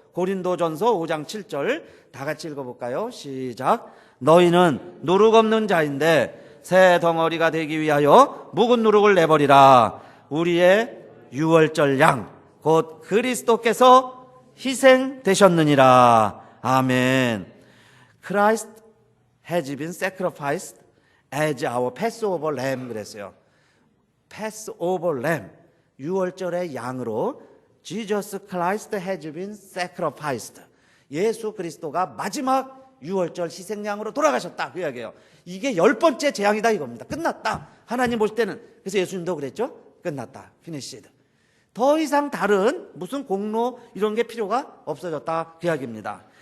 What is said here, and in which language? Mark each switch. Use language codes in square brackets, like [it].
[ko] 고린도전서 5장 7절 다 같이 읽어볼까요? 시작. 너희는 누룩 없는 자인데 새 덩어리가 되기 위하여 묵은 누룩을 내버리라. 우리의 유월절 양 곧 그리스도께서 희생되셨느니라. 아멘. [en] Christ has been sacrificed as our Passover lamb [ko] 그랬어요. [en] Passover lamb, [ko] 유월절의 양으로 [en] Jesus Christ has been sacrificed. [ko] 예수 그리스도가 마지막 유월절 희생양으로 돌아가셨다 그 이야기예요. 이게 10번째 재앙이다 이겁니다. 끝났다. 하나님 보실 때는. 그래서 예수님도 그랬죠. 끝났다. finished. 더 이상 다른 무슨 공로 이런 게 필요가 없어졌다 그 이야기입니다.